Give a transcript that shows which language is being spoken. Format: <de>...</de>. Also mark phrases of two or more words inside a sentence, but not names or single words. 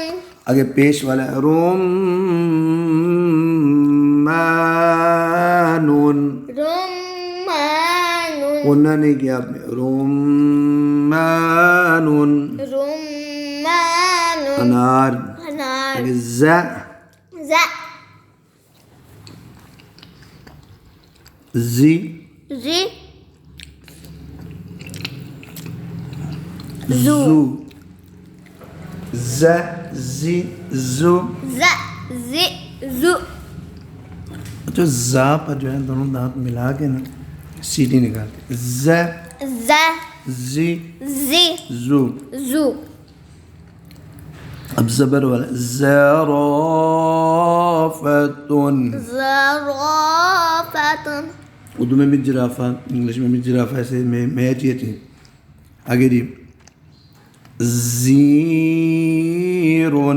<ur>آگے پیش والا رمانون. رمانون. انہوں نے کیا آپ نے رمانون. رمانون. انار. انار. آگے ز ز زی زی زو. ز زی زو. ز زی زو. جو زا پر جو ہے دونوں دانت ملا کے نا سیٹی نکالتے. ز ز زی زی زو. زو. اب زبر والا زرافتن. زرافتن. اردو میں بھی جرافہ، انگلش میں بھی جرافہ، ایسے میچ یہ تھی. آگے جی زیرون.</ur>